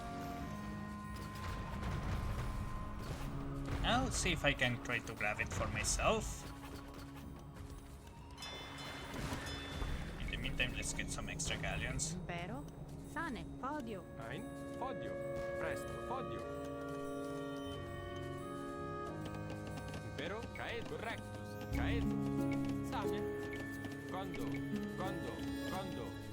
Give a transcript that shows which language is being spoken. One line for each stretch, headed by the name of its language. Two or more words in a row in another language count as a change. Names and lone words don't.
English: I'll see if I can try to grab it for myself. In the meantime, let's get some extra galleons.
Latin: Impero. Sane. Podio. Ein. Podio. Presto. Podio. Impero. Caedo. Rectus. Caedo. Sane. Condo. Condo. Condo.